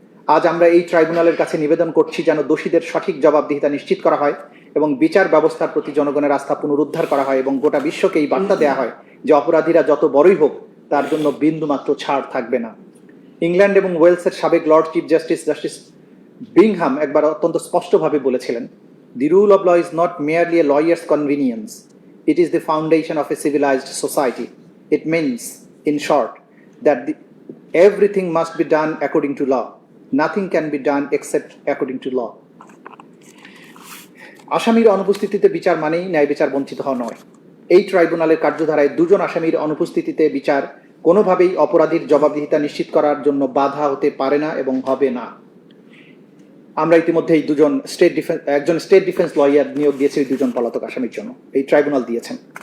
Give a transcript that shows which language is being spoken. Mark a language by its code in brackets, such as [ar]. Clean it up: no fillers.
[bn] আজ আমরা এই ট্রাইব্যুনালের কাছে নিবেদন করছি যেন দোষীদের সঠিক জবাবদিহিতা নিশ্চিত করা হয় এবং বিচার ব্যবস্থার প্রতি জনগণের আস্থা পুনরুদ্ধার করা হয় এবং গোটা বিশ্বকে এই বার্তা দেওয়া হয় যে অপরাধীরা যত বড়ই হোক তার জন্য বিন্দুমাত্র ছাড় থাকবে না। ইংল্যান্ড এবং ওয়েলসের সাবেক লর্ড চিফ জাস্টিস বিংহাম একবার অত্যন্ত স্পষ্টভাবে বলেছিলেন, [en] "The rule of law is not merely a lawyer's convenience. It is the foundation of a civilized society. It means, in short, that everything must be done according to law. Nothing can be done except according to law." [bn] আসামির অনুপস্থিতিতে বিচার মানেই ন্যায় বিচার বঞ্চিত হওয়া নয়। এই ট্রাইব্যুনালের কার্যধারায় 2 জন আসামির অনুপস্থিতিতে বিচার কোনোভাবেই অপরাধীর জবাবদিহিতা নিশ্চিত করার জন্য বাধা হতে পারে না এবং হবে না। আমরা ইতিমধ্যে এই একজন স্টেট ডিফেন্স লয়ার নিয়োগ দিয়েছে 2 জন পলাতক আসামির জন্য। এই ট্রাইব্যুনাল দিয়েছেন।